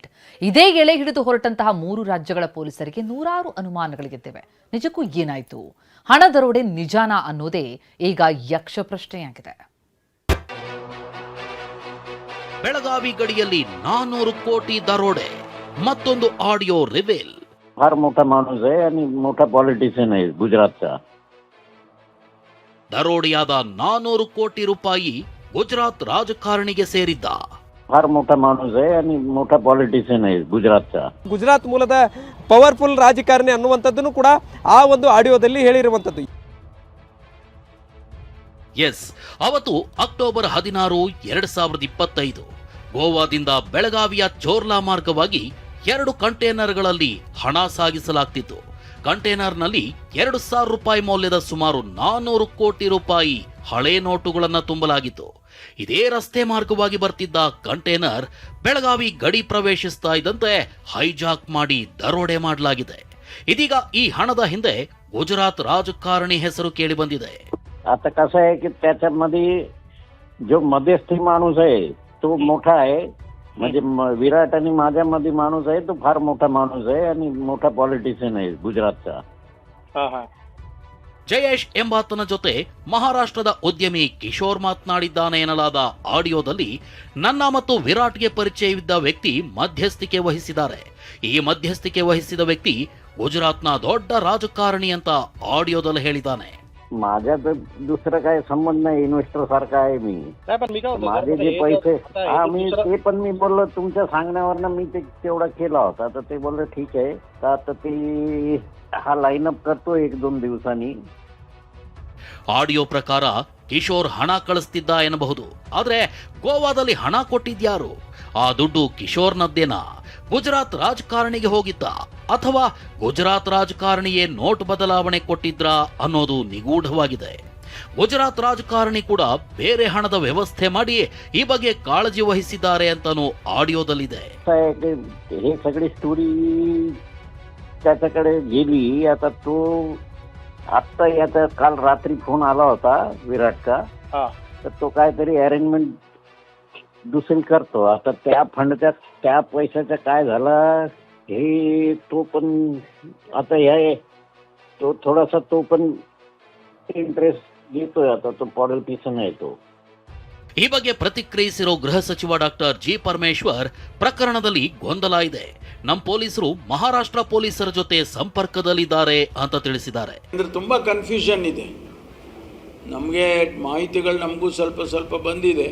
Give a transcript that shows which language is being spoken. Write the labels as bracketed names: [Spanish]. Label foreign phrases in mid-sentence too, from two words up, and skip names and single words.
[Kannada] ಇದೇ ಎಳೆ ಹಿಡಿದು ಹೊರಟಂತಹ 3 ರಾಜ್ಯಗಳ ಪೊಲೀಸರಿಗೆ ನೂರಾರು ಅನುಮಾನಗಳಿಗೆದ್ದಿವೆ. ನಿಜಕ್ಕೂ ಏನಾಯಿತು? ಹಣ ದರೋಡೆ ನಿಜಾನಾ ಅನ್ನೋದೇ ಈಗ ಯಕ್ಷ ಪ್ರಶ್ನೆಯಾಗಿದೆ. ಬೆಳಗಾವಿ ಗಡಿಯಲ್ಲಿ 400 ಕೋಟಿ ದರೋಡೆ. [English] मत्तोंदु audio reveal. [Marathi] फार मोठा माणूस आहे आणि मोठा पॉलिटिशियन आहे गुजरातचा. [Kannada] ದರೋಡೆಯಾದ 400 ಕೋಟಿ ರೂಪಾಯಿ ಗುಜರಾತ್ ರಾಜಕಾರಣಿಗೆ ಸೇರಿದ್ದ. [Marathi] फार मोठा माणूस आहे आणि मोठा पॉलिटिशियन आहे गुजरातचा. [Kannada] ಗುಜರಾತ್ ಮೂಲದ ಪವರ್ಫುಲ್ ರಾಜಕಾರಣಿ ಅನ್ನುವಂಥದ್ದನ್ನು ಕೂಡ ಆ ಒಂದು ಆಡಿಯೋದಲ್ಲಿ ಹೇಳಿರುವಂಥದ್ದು. ಎಸ್, ಅವತ್ತು ಅಕ್ಟೋಬರ್ 16, 2025 ಗೋವಾದಿಂದ ಬೆಳಗಾವಿಯ ಚೋರ್ಲಾ ಮಾರ್ಗವಾಗಿ 2 ಕಂಟೈನರ್ಗಳಲ್ಲಿ ಹಣ ಸಾಗಿಸಲಾಗ್ತಿತ್ತು. ಕಂಟೈನರ್ನಲ್ಲಿ 2,000 ರೂಪಾಯಿ ಮೌಲ್ಯದ ಸುಮಾರು 400 ಕೋಟಿ ರೂಪಾಯಿ ಹಳೆ ನೋಟುಗಳನ್ನು ತುಂಬಲಾಗಿತ್ತು. ಇದೇ ರಸ್ತೆ ಮಾರ್ಗವಾಗಿ ಬರ್ತಿದ್ದ ಕಂಟೈನರ್ ಬೆಳಗಾವಿ ಗಡಿ ಪ್ರವೇಶಿಸ್ತಾ ಇದ್ದಂತೆ ಹೈಜಾಕ್ ಮಾಡಿ दरोडे ಮಾಡಲಾಗಿದೆ. ಇದೀಗ ಈ ಹಣದ ಹಿಂದೆ ಗುಜರಾತ್ ರಾಜಕಾರಣಿ ಹೆಸರು ಕೇಳಿ ಬಂದಿದೆ. [Marathi] आता कसं आहे की त्याच्यामध्ये जो मध्यस्थी माणूस आहे तो मोठा आहे. म्हणजे विराट आणि माझ्यामध्ये माणूस आहे तो फार मोठा माणूस आहे आणि मोठा पॉलिटिशियन आहे गुजरातचा. [Kannada] ಜಯೇಶ್ ಎಂಬಾತನ ಜೊತೆ ಮಹಾರಾಷ್ಟ್ರದ ಉದ್ಯಮಿ ಕಿಶೋರ್ ಮಾತನಾಡಿದ್ದಾನೆ ಎನ್ನಲಾದ ಆಡಿಯೋದಲ್ಲಿ ನನ್ನ ಮತ್ತು ವಿರಾಟ್ಗೆ ಪರಿಚಯವಿದ್ದ ವ್ಯಕ್ತಿ ಮಧ್ಯಸ್ಥಿಕೆ ವಹಿಸಿದ್ದಾರೆ. ಈ ಮಧ್ಯಸ್ಥಿಕೆ ವಹಿಸಿದ ವ್ಯಕ್ತಿ ಗುಜರಾತ್ನ ದೊಡ್ಡ ರಾಜಕಾರಣಿ ಅಂತ ಆಡಿಯೋದಲ್ಲಿ ಹೇಳಿದ್ದಾನೆ. [Marathi] माझ्या तर दुसरं काय संबंध नाही. इन्व्हेस्टर सारखा आहे मी. माझे जे पैसे मी ते पण मी बोललो तुमच्या सांगण्यावरनं मी ते तेवढा केला होता. तर ते बोलले ठीक आहे. तर आता ते हा लाईनअप करतो 1-2 दिवसांनी. [Kannada] ಆಡಿಯೋ ಪ್ರಕಾರ ಕಿಶೋರ್ ಹಣ ಕಳಿಸ್ತಿದ್ದ ಎನ್ನಬಹುದು. ಆದ್ರೆ ಗೋವಾದಲ್ಲಿ ಹಣ ಕೊಟ್ಟಿದ್ಯಾರು? ಆ ದುಡ್ಡು ಕಿಶೋರ್ನದ್ದೇನಾ? ಗುಜರಾತ್ ರಾಜಕಾರಣಿಗೆ ಹೋಗಿದ್ದ ಅಥವಾ ಗುಜರಾತ್ ರಾಜಕಾರಣಿಯೇ ನೋಟ್ ಬದಲಾವಣೆ ಕೊಟ್ಟಿದ್ರಾ ಅನ್ನೋದು ನಿಗೂಢವಾಗಿದೆ. ಗುಜರಾತ್ ರಾಜಕಾರಣಿ ಕೂಡ ಬೇರೆ ಹಣದ ವ್ಯವಸ್ಥೆ ಮಾಡಿ ಈ ಬಗ್ಗೆ ಕಾಳಜಿ ವಹಿಸಿದ್ದಾರೆ ಅಂತಾನೂ ಆಡಿಯೋದಲ್ಲಿದೆ. [Marathi] हे सगळी स्टोरी त्याच्याकडे गेली. आता तो आत्ता याचा काल रात्री फोन आला होता विराटचा. तर तो काहीतरी अरेंजमेंट दुसरी करतो. आता त्या फंडच्या त्या पैशाचं काय झालं हे तो पण आता हे तो थोडासा तो पण इंटरेस्ट घेतोय. आता तो पॉलिटिशियन आहे तो. [Kannada] ಈ ಬಗ್ಗೆ ಪ್ರತಿಕ್ರಿಯಿಸಿರೋ ಗೃಹ ಸಚಿವ ಡಾಕ್ಟರ್ ಜಿ ಪರಮೇಶ್ವರ್ ಪ್ರಕರಣದಲ್ಲಿ ಗೊಂದಲ ಇದೆ. ನಮ್ಮ ಪೊಲೀಸರು ಮಹಾರಾಷ್ಟ್ರ ಪೊಲೀಸರ ಜೊತೆ ಸಂಪರ್ಕದಲ್ಲಿದ್ದಾರೆ ಅಂತ ತಿಳಿಸಿದ್ದಾರೆ. ಅಂದ್ರೆ ತುಂಬಾ ಕನ್ಫ್ಯೂಷನ್ ಇದೆ. ನಮಗೆ ಮಾಹಿತಿಗಳು ನಮಗೂ ಸ್ವಲ್ಪ ಬಂದಿದೆ.